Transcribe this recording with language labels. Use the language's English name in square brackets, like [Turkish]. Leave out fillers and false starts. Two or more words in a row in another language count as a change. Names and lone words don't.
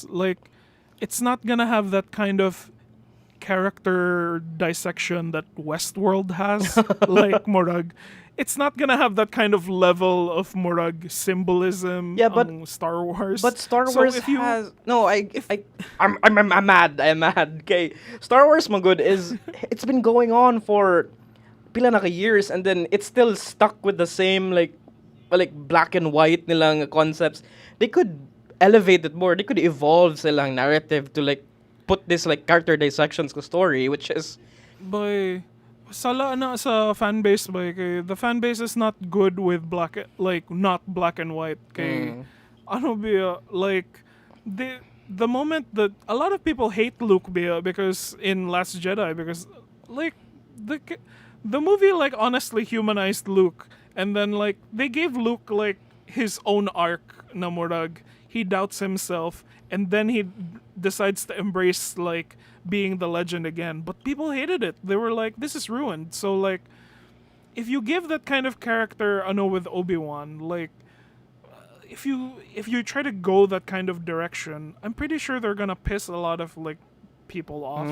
[English] Like, it's not gonna have that kind of character dissection that Westworld has. Like Morag, it's not gonna have that kind of level of Morag symbolism. Yeah, but Star Wars. But Star So Wars if you- has no. I'm mad. I'm mad. Okay, Star Wars, my good, is it's been going on for [Cebuano] pila na ka [English] years, and then it's still stuck with the same like black and white nilang concepts. They could elevate it more. They could evolve silang narrative to like put this like character dissections ko story, which is Boy, [Cebuano] sala na sa [English] fan base boy, kay the fan base is not good with not black and white. [Cebuano] Kay ano ba [English] like the moment that a lot of people hate Luke because in Last Jedi, because like the movie like honestly humanized Luke, and then like they gave Luke like his own arc [Cebuano] na murag [English] he doubts himself, and then he decides to embrace like being the legend again. But people hated it. They were like, this is ruined. So like, if you give that kind of character, I know with Obi-Wan, like, if you try to go that kind of direction, I'm pretty sure they're gonna piss a lot of like people off.